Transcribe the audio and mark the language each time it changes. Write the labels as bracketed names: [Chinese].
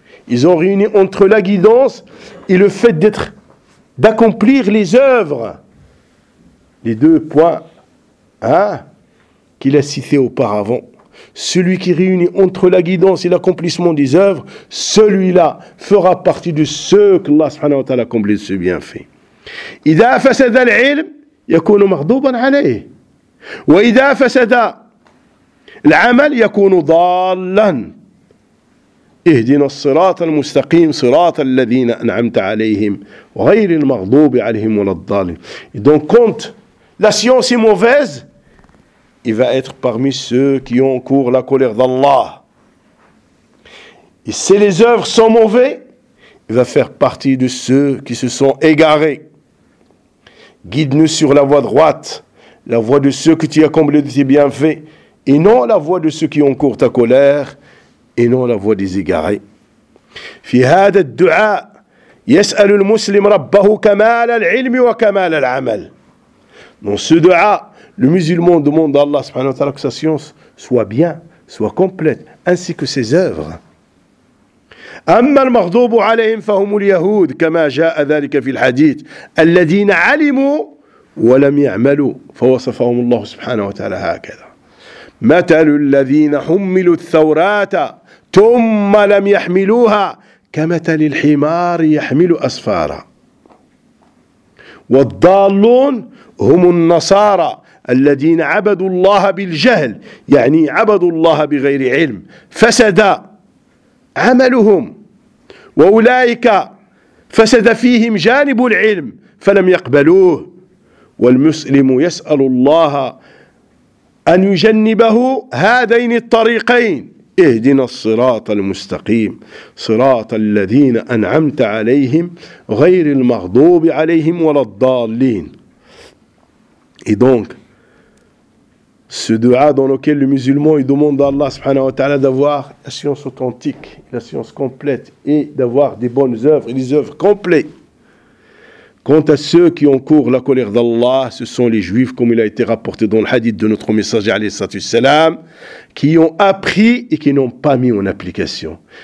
[French] Ils ont réuni entre la guidance et le fait d'accomplir les œuvres. les deux points hein, qu'il a cités auparavant. Celui qui réunit entre la guidance et l'accomplissement des œuvres, celui-là fera partie de ceux que Allah subhanahu wa ta'ala accomplit de ce bienfait. [Arabic] إذا فسد العلم يكون مغضوبا عليه وإذا فسد العمل يكون ضالا اهدنا الصراط المستقيم صراط الذين أنعمت عليهم غير المغضوب عليهم ولا الضالين. [French] Et donc quand la science est mauvaise, il va être parmi ceux qui ont encore la colère d'Allah. Et si les œuvres sont mauvaises, il va faire partie de ceux qui se sont égarés. Guide-nous sur la voie droite, la voie de ceux que tu as comblés de tes bienfaits, et non la voie de ceux qui ont cours ta colère, et non la voie des égarés. [Arabic] في هذا الدعاء يسأل المسلم ربه كمال العلم وكمال العمل. [French] Dans ce dua, le musulman demande à Allah subhanahu wa ta'ala que sa science soit bien, soit complète, ainsi que ses œuvres. [Arabic] أما المغضوب عليهم فهم اليهود كما جاء ذلك في الحديث الذين علموا ولم يعملوا فوصفهم الله سبحانه وتعالى هكذا مثل الذين حملوا الثوراة ثم لم يحملوها كمثل الحمار يحمل أسفارا والضالون هم النصارى الذين عبدوا الله بالجهل يعني عبدوا الله بغير علم فسد عملهم وأولئك فسد فيهم جانب العلم فلم يقبلوه والمسلم يسأل الله أن يجنبه هذين الطريقين اهدنا الصراط المستقيم صراط الذين أنعمت عليهم غير المغضوب عليهم ولا الضالين. [French] Et donc ce dua dans lequel le musulman il demande à Allah subhanahu wa ta'ala d'avoir la science authentique, la science complète et d'avoir des bonnes œuvres et des œuvres complètes. Quant à ceux qui encourent la colère d'Allah, ce sont les juifs, comme il a été rapporté dans le hadith de notre messager alayhi salatu wassalam, qui ont appris et qui n'ont pas mis en application.